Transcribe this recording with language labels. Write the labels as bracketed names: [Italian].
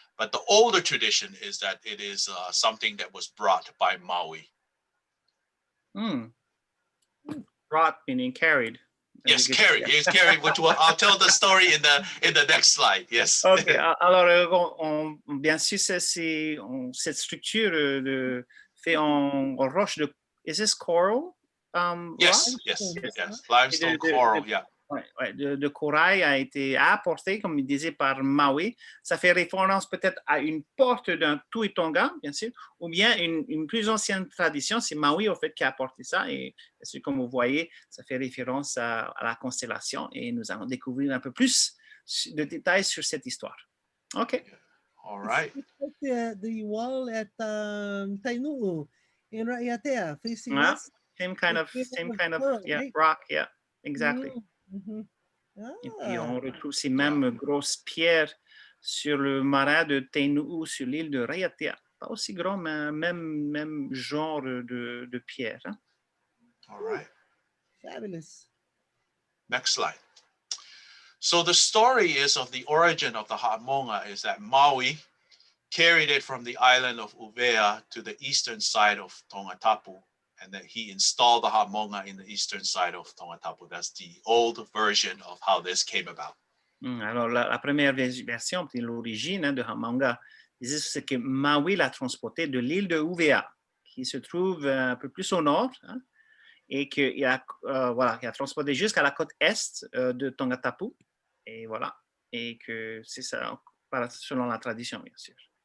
[English] But the older tradition is that it is something that was brought by Maui. Brought meaning carried. Yes, carried. It's carried, which I'll tell the story in the next slide. Yes. Okay. [French] Alors, bien sûr, cette structure fait en roche de. [English] Is this coral? Yes. Limestone coral. Yeah. [French] De corail a été apporté, comme il disait, par Maui. Ça fait référence peut-être à une porte d'un tuʻi-tonga, bien sûr, ou bien une plus ancienne tradition. C'est Maui, au fait, qui a apporté ça. Et comme vous voyez, ça fait référence à la constellation. Et nous allons découvrir un peu plus de détails sur cette histoire. [English] OK. All right. It's the wall at Tainu'u in Raiatea, facing Yeah, west. same kind of, Pearl, yeah, right? rock, yeah, exactly. Mm-hmm. [French] Et puis, Ah, on retrouve ces mêmes grosses pierres sur le marin de Tainu'u, sur l'île de Raiatea. Pas aussi grand, mais même genre de pierre. Hein? [English] All right. fabulous. Next slide. So the story is of the origin of the Hamongoʻa is that Maui carried it from the island of Uvea to the eastern side of Tongatapu, and that he installed the Hamongoʻa in the eastern side of Tongatapu. That's the old version of how this came about. [French] Alors, la première version, l'origine de Hamongoʻa, c'est que Maui l'a transporté de l'île de Uvea, qui se trouve un peu plus au nord, hein, et qu'il a, voilà, il a transporté jusqu'à la côte est de Tongatapu, et voilà, et que c'est ça, selon la tradition, bien sûr.